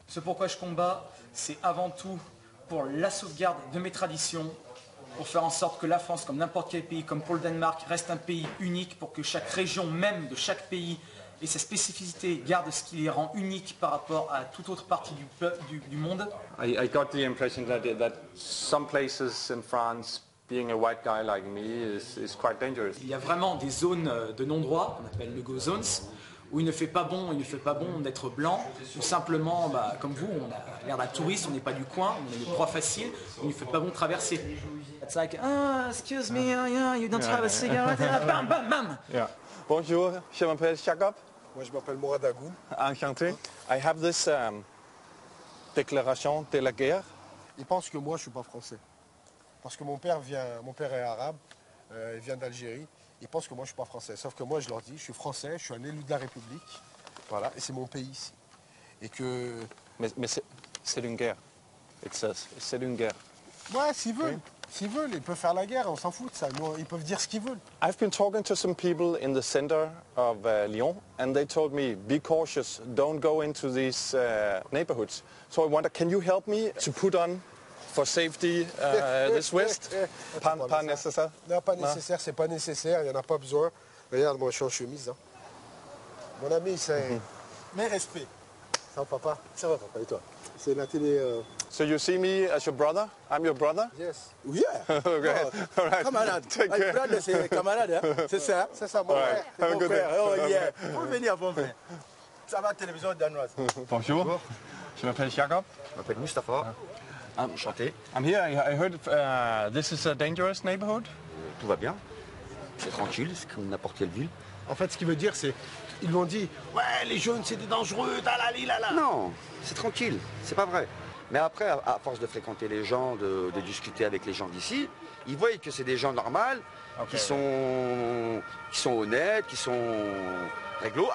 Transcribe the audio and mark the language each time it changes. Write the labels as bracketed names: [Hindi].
[French] Ce pourquoi je combats, c'est avant tout pour la sauvegarde de mes traditions, pour faire en sorte que la France, comme n'importe quel pays, comme pour le Danemark, reste un pays unique, pour que chaque région, même de chaque pays, et sa spécificité, garde ce qui les rend uniques par rapport à toute autre partie du monde. [English] I got the impression that some places in France, being a white guy like me is quite dangerous. [French] Il y a vraiment des zones de non-droit, qu'on appelle no-go zones, où il ne fait pas bon d'être blanc, ou simplement, comme vous, on a l'air d'un touriste, on n'est pas du coin, on est une proie facile, où il ne fait pas bon de traverser. [English] It's like, excuse me, you don't have a cigarette, bam, bam, bam. Yeah. [French] Bonjour, je m'appelle Jacob. Moi, je m'appelle Mourad Agou. Enchanté. [English] I have this [French] déclaration de la guerre. Ils pensent que moi, je suis pas français. Parce que mon père est arabe, il vient d'Algérie. Ils pensent que moi, je suis pas français. Sauf que moi, je leur dis, je suis français, je suis un élu de la République. Voilà, et c'est mon pays ici. Et que... Mais c'est une guerre. C'est une guerre. Ouais, s'ils veulent. S'ils veulent, ils peuvent faire la guerre, on s'en fout de ça. Nous, ils peuvent dire ce qu'ils veulent. [English] I've been talking to some people in the center of Lyon, and they told me, be cautious, don't go into these neighborhoods. So I wonder, can you help me to put on For safety, this vest? [French] Pas nécessaire? Non, pas nécessaire, c'est pas nécessaire, il n'y en a pas besoin. Regarde, moi je suis en chemise. Hein. Mon ami, c'est... Mais respect. Ça va, papa? Ça va, papa, et toi? C'est la télé... [English] So you see me as your brother? I'm your brother? Yes. Yeah. Okay. All right. [French] Camarade. [English] Take care. [French] Brother, c'est camarade, hein? C'est ça? C'est ça, mon frère. [English] Have a good day. Oh, yeah. [French] Faut venir, bon frère. Ça va, télévision danoise. Bonjour. Je m'appelle Jacob. Je m'appelle Mustapha. Enchanté. [English] I'm here. I heard this is a dangerous neighborhood. [French] Tout va bien. C'est tranquille, c'est comme n'importe quelle ville. En fait, ce qu'il veut dire, c'est... Ils l'ont dit, ouais, les jeunes, c'est des dangereux, talali, lala. Non, c'est tranquille, c'est pas vrai. Mais après, à force de fréquenter les gens, de discuter avec les gens d'ici, ils voient que c'est des gens normaux, qui sont honnêtes, qui sont réglo.